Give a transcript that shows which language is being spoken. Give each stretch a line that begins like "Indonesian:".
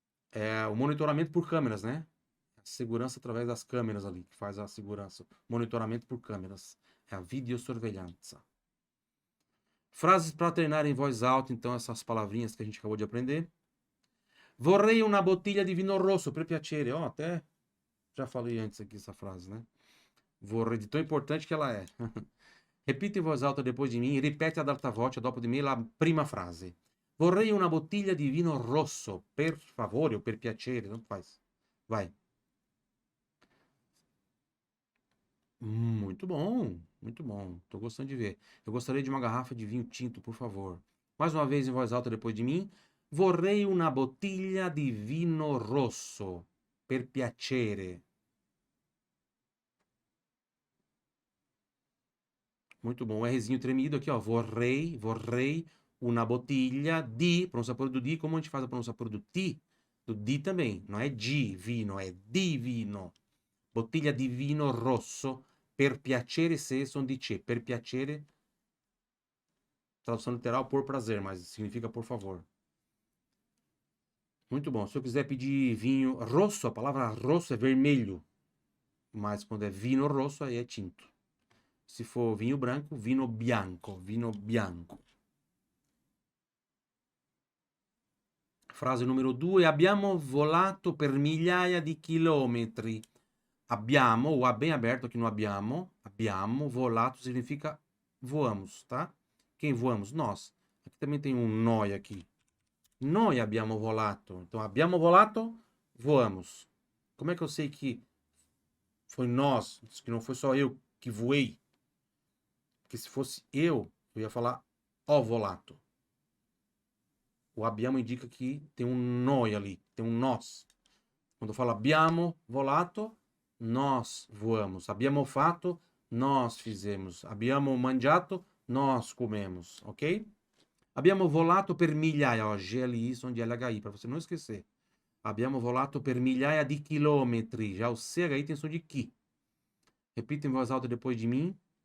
Portuguese: É o monitoramento por câmeras, né? Segurança através das câmeras ali, que faz a segurança. Monitoramento por câmeras. É a videosorveglianza. Frases para treinar em voz alta, então, essas palavrinhas que a gente acabou de aprender.
Italian: Vorrei una bottiglia di vino rosso, per piacere.
Portuguese: Ó, até já falei antes aqui essa frase, né? Vorrei, de tão importante que ela é. Repita em voz alta depois de mim,
Italian: ripete ad alta voce dopo di me la prima frase. Vorrei una bottiglia di vino rosso, per favore ou per piacere,
Portuguese: tanto faz. Vai. Muito bom, muito bom. Tô gostando de ver. Eu gostaria de uma garrafa de vinho tinto, por favor. Mais uma vez em voz alta depois de mim.
Italian: Vorrei una bottiglia di vino rosso, per piacere.
Portuguese: Muito bom. O Rzinho tremido aqui, ó. Vorrei una bottiglia di, pronúncia por do di, como a gente faz a pronúncia por do ti? Do di também. Não é di vino, é di vino.
Italian: Bottiglia di vino rosso, per piacere se son di ce.
Portuguese: Per piacere, tradução literal, por prazer, mas significa por favor. Muito bom. Se eu quiser pedir vinho rosso, a palavra rosso é vermelho. Mas quando é vino rosso, aí é tinto. Se for vinho branco,
Italian: vino bianco. Vino bianco. Frase numero 2. Abbiamo volato per migliaia di chilometri.
Portuguese: Abbiamo, o A bem aberto aqui no abbiamo. Abbiamo, volato significa voamos, tá? Quem voamos? Nós. Aqui também tem um noi aqui.
Italian: Noi abbiamo volato.
Portuguese: Então, abbiamo volato, voamos. Como é que eu sei que foi nós, que não foi só eu que voei? Porque se fosse eu ia falar ho volato. O abbiamo indica que tem um noi ali, tem um nós. Quando eu falo
Italian: abbiamo volato,
Portuguese: nós voamos.
Italian: Abbiamo fatto,
Portuguese: nós fizemos.
Italian: Abbiamo mangiato,
Portuguese: nós comemos, ok?
Italian: Abbiamo volato per migliaia,
Portuguese: ó, GLI som de LHI, para você não esquecer.
Italian: Abbiamo volato per migliaia di chilometri.
Portuguese: Já o CHI tem som de chi. Repita em voz alta depois de mim.